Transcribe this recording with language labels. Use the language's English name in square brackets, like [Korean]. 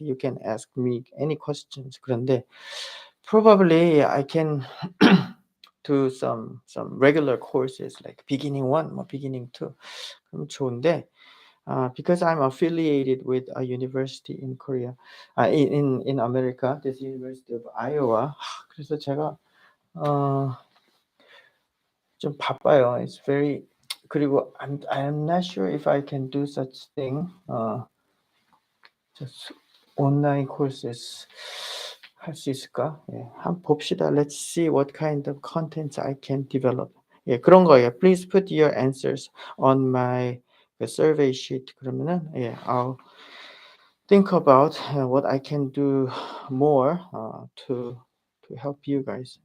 [English] You can ask me any questions. 그런데 probably I can do some regular courses like beginning 1, 뭐 beginning 2. [Korean] 그럼 좋은데 [English] because I'm affiliated with a university in Korea, in America, this University of Iowa. [Korean] 그래서 제가 어 좀 바빠요. [English] It's very 그리고 I'm not sure if I can do such thing. [Korean] just 온라인 courses 할 수 있을까? 예. 한번 봅시다. [English] Let's see what kind of contents I can develop. [Korean] 예, 그런 거예요. [English] Please put your answers on my 그 survey sheet. 그러면은 예, I'll think about what I can do more to help you guys.